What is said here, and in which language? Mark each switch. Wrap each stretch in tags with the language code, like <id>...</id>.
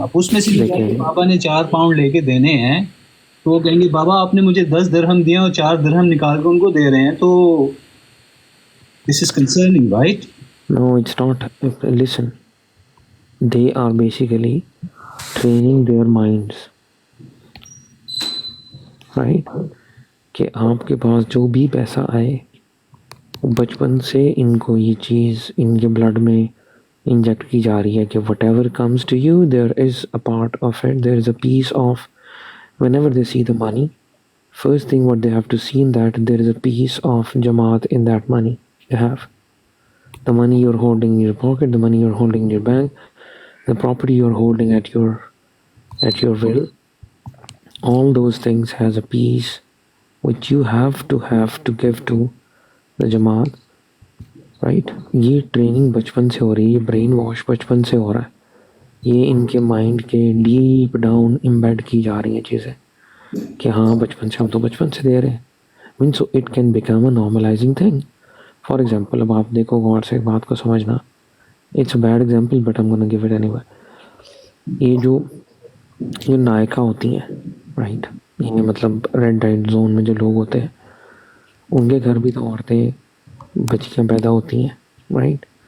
<ur>اب اس میں سے بابا نے 4 پاؤنڈ لے کے دینے ہیں تو وہ کہیں گے بابا آپ نے مجھے 10 درہم دیے اور 4 درہم نکال کے ان کو دے رہے ہیں، تو</ur> <en>This is concerning, right? No, it's not. Listen, they are basically training their minds, right?</en> <ur>کہ آپ کے پاس جو بھی پیسہ آئے بچپن سے ان کو یہ چیز ان کے بلڈ میں انجیکٹ کی جا رہی ہے کہ</ur> <en>Whatever comes to you there is a part of it, there is a piece of. Whenever they see the money, first thing what they have to see in that there is a piece of جماعت in that money. They have the money you're holding in your pocket, the money you're holding in your bank, the property you're holding at your will, all those things has a piece which you have to give to the Jamaat, right?</en> <ur>یہ training بچپن سے ہو رہی ہے، یہ brain wash بچپن سے ہو رہا ہے، یہ ان کے مائنڈ کے ڈیپ ڈاؤن امبیڈ کی جا رہی ہیں چیزیں کہ ہاں بچپن سے ہم تو بچپن سے دے رہے ہیں.</ur> <en>Man so it can become a normalizing thing. For example</en> <ur>اب آپ دیکھو غور سے ایک بات کو سمجھنا،</ur> <en>It's a bad example but I'm gonna give it anyway.</en> <ur>یہ جو نائکا ہوتی ہیں، رائٹ، یہ مطلب ریڈ لائٹ زون میں جو لوگ ہوتے ہیں ان کے گھر بھی تو عورتیں بچیاں پیدا ہوتی ہیں، رائٹ.</ur>